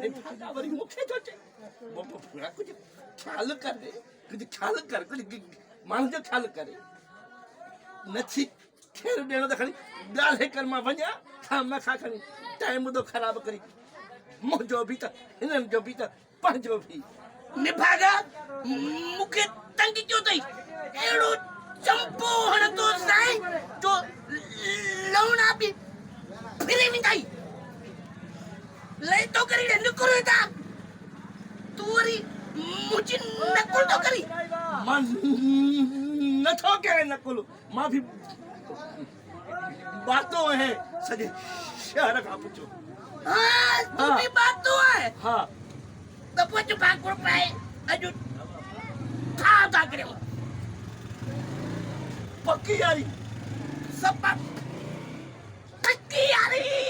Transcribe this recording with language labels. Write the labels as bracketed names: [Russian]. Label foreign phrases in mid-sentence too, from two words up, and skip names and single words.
[Sindhi] निभागा वरी मूंखे थो चए पूरा कुझु ख़्यालु करे कुझु ख़्यालु कर कुझु माण्हू जो ख़्यालु करे नथी खेर ॾियणो त खणी ॻाल्हि कर मां वञा खां खणी टाइम थो ख़राबु करी मुंहिंजो बि त हिननि जो बि त पंहिंजो बि निभागा मूंखे तंग कयो अथई अहिड़ो चंपो हणंदो साईं जो लवणा बि फिरी वेंदाई लई तो करी निकिरो हितां तूं वरी मुंहिंजी नकुल थो करी मां नथो कयां नकुल मां बि बातो आहियां सॼे शहर खां पुछो [Hindi] हाँ तू भी बात तो है [Sindhi] हा तो पुछ भाकुर पाए अजु था करे पक्की यारी सब पक्की यारी